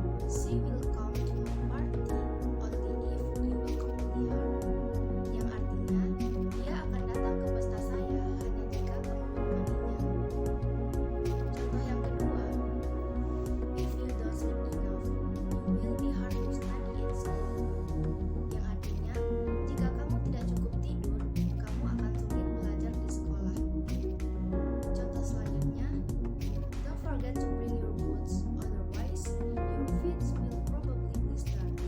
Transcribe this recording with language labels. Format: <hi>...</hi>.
<en>She will come to my party only if you welcome her.</en> <id>Yang artinya dia akan datang ke pesta saya hanya jika kamu menemaninya. Contoh yang kedua,</id> <en>if you don't sleep enough, you will be hard to study at school.</en> <id>Yang artinya jika kamu tidak cukup tidur, kamu akan sulit belajar di sekolah. Contoh selanjutnya,</id> <en>don't forget to bring your boots, otherwise your feet will probably blister.</en>